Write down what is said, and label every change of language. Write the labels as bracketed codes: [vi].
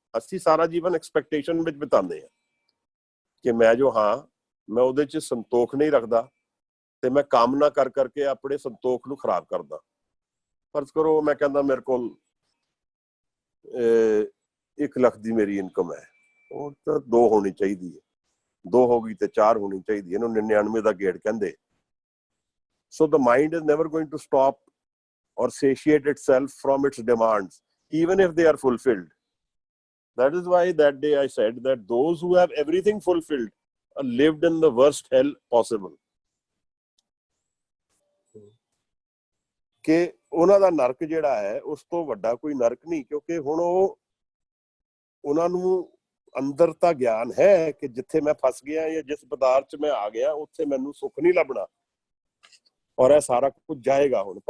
[pa] ਅਸੀਂ ਸਾਰਾ ਜੀਵਨ ਐਕਸਪੈਕਟੇਸ਼ਨ ਵਿੱਚ ਬਿਤਾਉਂਦੇ ਹਾਂ ਕਿ ਮੈਂ ਜੋ ਹਾਂ, ਮੈਂ ਉਹਦੇ 'ਚ ਸੰਤੋਖ ਨਹੀਂ ਰੱਖਦਾ ਤੇ ਮੈਂ ਕਾਮਨਾ ਕਰ ਕਰਕੇ ਆਪਣੇ ਸੰਤੋਖ ਨੂੰ ਖਰਾਬ ਕਰਦਾ। ਫਰਜ਼ ਕਰੋ ਮੈਂ ਕਹਿੰਦਾ ਮੇਰੇ ਕੋਲ 1 ਲੱਖ ਦੀ ਮੇਰੀ ਇਨਕਮ ਹੈ, ਉਹ ਤਾਂ 2 ਹੋਣੀ ਚਾਹੀਦੀ ਹੈ, 2 ਹੋ ਗਈ ਤੇ 4 ਹੋਣੀ ਚਾਹੀਦੀ, ਇਹਨੂੰ 99 ਦਾ ਗੇੜ ਕਹਿੰਦੇ। [en] So the mind is never going to stop or satiate itself from its demands, even if they are fulfilled. That is why that day I said that those who have everything fulfilled are lived in the worst hell possible. [pa] ਕਿ ਉਹਨਾਂ ਦਾ ਨਰਕ ਜਿਹੜਾ ਹੈ ਉਸ ਤੋਂ ਵੱਡਾ ਕੋਈ ਨਰਕ ਨਹੀਂ, ਕਿਉਂਕਿ ਹੁਣ ਉਹਨਾਂ ਨੂੰ ਅੰਦਰ ਤਾਂ ਗਿਆਨ ਹੈ ਕਿ ਜਿੱਥੇ ਮੈਂ ਫਸ ਗਿਆ ਜਾਂ ਜਿਸ ਪਦਾਰਥ 'ਚ ਮੈਂ ਆ ਗਿਆ ਉੱਥੇ ਮੈਨੂੰ ਸੁੱਖ ਨਹੀਂ ਲੱਭਣਾ ਔਰ ਇਹ ਸਾਰਾ ਕੁਝ ਜਾਏਗਾ ਹੁਣ।